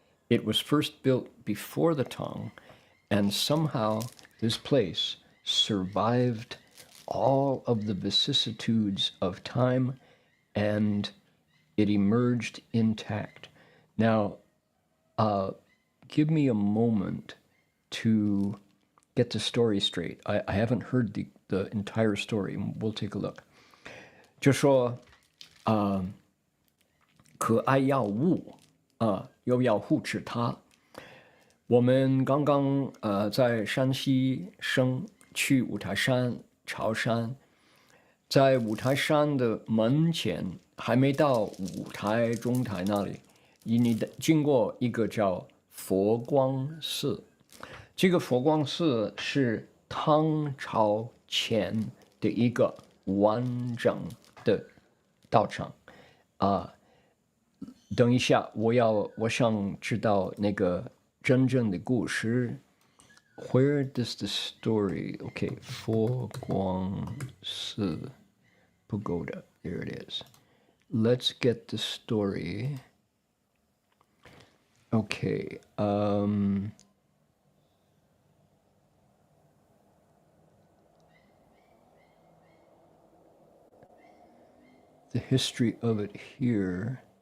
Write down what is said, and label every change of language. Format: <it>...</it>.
<en>It was first built before the Tang, and somehow this place survived all of the vicissitudes of time, and it emerged intact. Now, give me a moment to get the story straight. I haven't heard the entire story. We'll take a look.</en> <zh>就说可爱要物又要护持它。我们刚刚在山西省去五台山朝山，在五台山的门前，还没到五台中台那里，你经过一个叫佛光寺。这个佛光寺是唐朝前的一个完整的道场等一下，我想知道那个真正的故事。</zh> <en>Where does the story? Okay, 佛光寺 Pagoda. There it is. Let's get the story. Okay. The history of it here.</en>